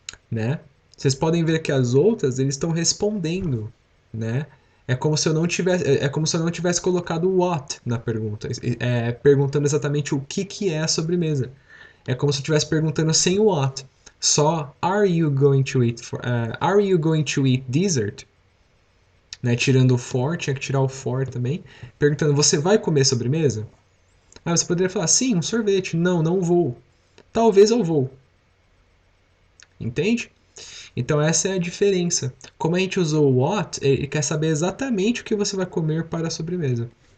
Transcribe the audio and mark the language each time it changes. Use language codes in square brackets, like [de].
[pt] Né? Vocês podem ver que as outras eles estão respondendo, né? É como se eu não tivesse colocado what na pergunta, perguntando exatamente o que é a sobremesa. É como se eu estivesse perguntando sem o what. [en] Só are you going to eat dessert? [pt] Né, tirando o for, tinha que tirar o for também. Perguntando, você vai comer sobremesa? Aí você poderia falar, sim, um sorvete. Não, não vou. Talvez eu vou. Entende? Então essa é a diferença. Como a gente usou o what, ele quer saber exatamente o que você vai comer para a sobremesa.